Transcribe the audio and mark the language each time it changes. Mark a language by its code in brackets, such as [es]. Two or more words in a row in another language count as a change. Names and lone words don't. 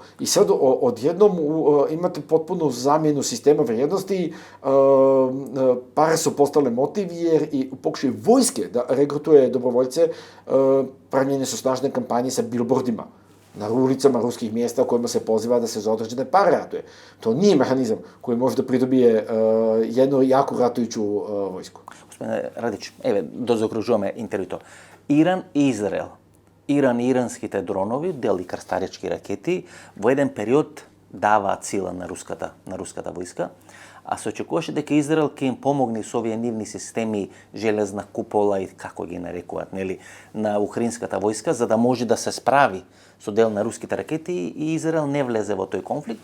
[sr] I sad odjednom imate potpuno zamjenu sistema vrijednosti, pare su postale motiv jer i u pokušaju vojske da regrutuje dobrovoljce, pravljene su snažne kampanje sa billboardima na ulicama ruskih mjesta u kojima se poziva da se za određene pare ratuje. To nije mehanizam koji može da pridobije jednu jaku ratujuću vojsku. [mk] Господине Радич, еве, дозакружуваме интервјуто. Иран и Израел. Иран и иранските дронови, дели крстарички ракети, во еден период даваат сила на руската војска, а се очекуваше дека Израел ќе им помогне со овие нивни системи железна купола и како ги нарекуваат, нели, на украинската војска, за да може да се справи со дел на руските ракети и Израел не влезе во тој конфликт.